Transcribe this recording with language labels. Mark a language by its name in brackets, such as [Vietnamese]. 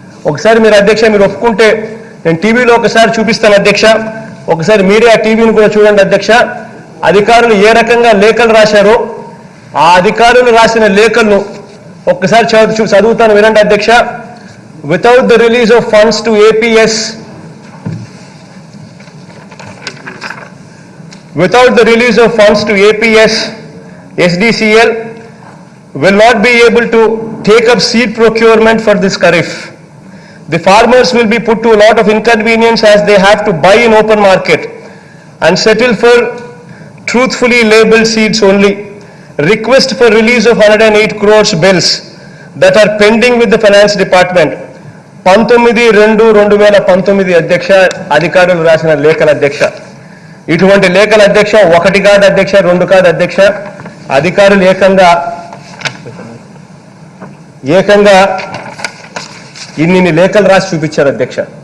[Telugu] ఒకసారి మీరు అధ్యక్ష మీరు ఒప్పుకుంటే నేను టీవీలో ఒకసారి చూపిస్తాను అధ్యక్ష. ఒకసారి మీడియా టీవీని కూడా చూడండి అధ్యక్ష. అధికారులు ఏ రకంగా లేఖలు రాశారో ఆ అధికారులు రాసిన లేఖలను ఒక్కసారి చదువుతాను వినండి అధ్యక్ష. [English] Without the release of funds to APS without the release of funds to APS, SDCL will not be able to take up seed procurement for this kharif. The farmers will be put to a lot of inconvenience as they have to buy in open market and settle for truthfully labeled seeds only. Request for release of 108 crores bills that are pending with the finance department. [Telugu] 19/2/2019 అధ్యక్ష అధికారులు రాసిన లేఖల అధ్యక్ష. ఇటువంటి లేఖల అధ్యక్ష 1 కాదు అధ్యక్ష, 2 కాదు అధ్యక్ష. అధికారులు ఏకంగా ఇన్ని లేఖలు రాసి చూపించారు అధ్యక్ష.